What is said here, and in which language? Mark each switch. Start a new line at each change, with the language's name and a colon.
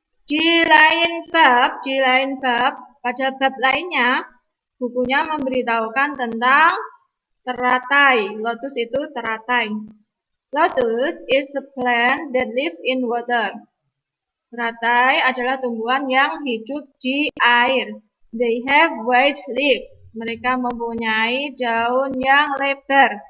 Indonesian: Di lain bab, pada bab lainnya, bukunya memberitahukan tentang teratai. Lotus itu teratai.
English: Lotus is a plant that lives in water.
Indonesian: Teratai adalah tumbuhan yang hidup di air.
English: They have wide leaves.
Indonesian: Mereka mempunyai daun yang lebar.